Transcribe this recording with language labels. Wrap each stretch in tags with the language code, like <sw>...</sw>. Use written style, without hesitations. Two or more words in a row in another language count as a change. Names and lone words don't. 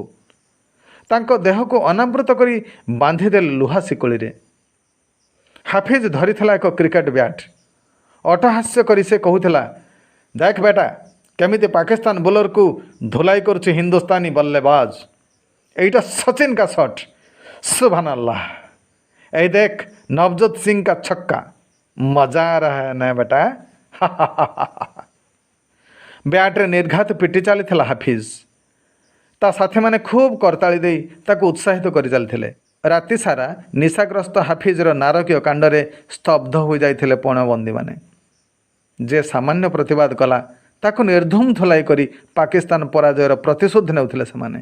<or>ତାଙ୍କ ଦେହକୁ ଅନାବୃତ କରି ବାନ୍ଧିଦେଲେ ଲୁହା ଶିକଳିରେ। ହାଫିଜ ଧରିଥିଲା ଏକ କ୍ରିକେଟ ବ୍ୟାଟ୍। ଅଟହାସ୍ୟ କରି ସେ କହୁଥିଲା, ଦେଖ ବେଟା, କେମିତି ପାକିସ୍ତାନ ବୋଲରକୁ ଧୁଲାଇ କରୁଛି ହିନ୍ଦୁସ୍ତାନୀ ବଲ୍ଲେବାଜ।</or> <hi>এইটা सचिन का शॉट,</hi> <ar>سبحان الله.</ar> <hi>ऐ देख नवजोत सिंह का छक्का, मजा आ रहा है ना बेटा।</hi> <or>ବ୍ୟାଟ୍ରେ ନିର୍ଘାତ ପିଟି ଚାଲିଥିଲା ହାଫିଜ। ତା ସାଥୀମାନେ ଖୁବ୍ କରତାଳି ଦେଇ ତାକୁ ଉତ୍ସାହିତ କରି ଚାଲିଥିଲେ। ରାତି ସାରା ନିଶାଗ୍ରସ୍ତ ହାଫିଜର ନାରକୀୟ କାଣ୍ଡରେ ସ୍ତବ୍ଧ ହୋଇଯାଇଥିଲେ ପଣବନ୍ଦୀମାନେ। ଯେ ସାମାନ୍ୟ ପ୍ରତିବାଦ କଲା ତାକୁ ନିର୍ଧୁମ ଧୁଲାଇ କରି ପାକିସ୍ତାନ ପରାଜୟର ପ୍ରତିଶୋଧ ନେଉଥିଲେ ସେମାନେ।</or>